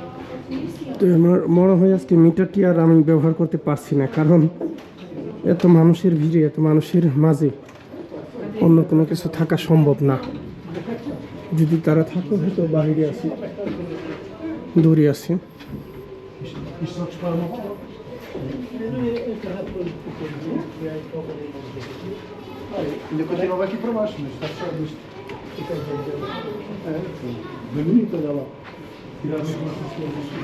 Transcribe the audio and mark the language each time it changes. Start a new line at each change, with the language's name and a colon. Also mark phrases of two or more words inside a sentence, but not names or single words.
Bangla: তো আমার মনে হয় আজকে মিটারটি আর আমি ব্যবহার করতে পারছি না, কারণ এত মানুষের ভিড়ে, এত মানুষের মাঝে অন্য কোনো কিছু থাকা সম্ভব না। যদি তারা থাকে হয়তো বাইরে আছি, দূরে আছি।
Portuguese: Ainda continuava aqui para baixo, mas está só visto. Bem bonito, olha lá. Tirar as nossas coisas.